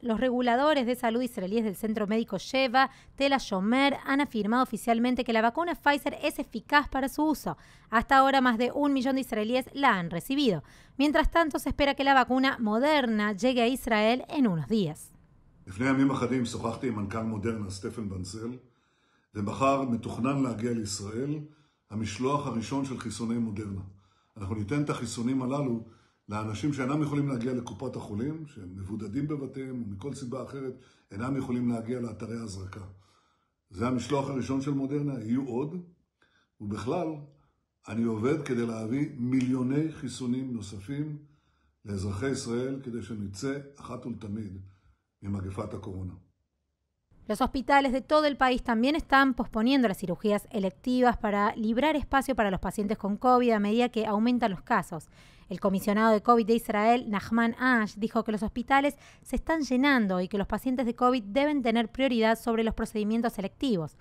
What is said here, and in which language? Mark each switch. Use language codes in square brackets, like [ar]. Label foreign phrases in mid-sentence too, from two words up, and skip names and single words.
[es] Los reguladores de salud israelíes del centro médico Sheva, Tel HaShomer, han afirmado oficialmente que la vacuna Pfizer es eficaz para su uso. Hasta ahora más de 1 millón de israelíes la han recibido. Mientras tanto, se espera que la vacuna Moderna llegue a Israel en unos días. [he] ומחר מתוכנן להגיע לישראל המשלוח הראשון של חיסוני מודרנה. אנחנו ניתן את החיסונים הללו לאנשים שאינם יכולים להגיע לקופות החולים, שהם מבודדים בבתיהם ומכל סיבה אחרת אינם יכולים להגיע לאתרי ההזרקה. זה המשלוח הראשון של מודרנה, יהיו עוד, ובכלל אני עובד כדי להביא מיליוני חיסונים נוספים לאזרחי ישראל כדי שנצא אחת ולתמיד ממגפת הקורונה. [es] Los hospitales de todo el país también están posponiendo las cirugías electivas para librar espacio para los pacientes con COVID a medida que aumentan los casos. El comisionado de COVID de Israel, Nachman Ash, dijo que los hospitales se están llenando y que los pacientes de COVID deben tener prioridad sobre los procedimientos electivos.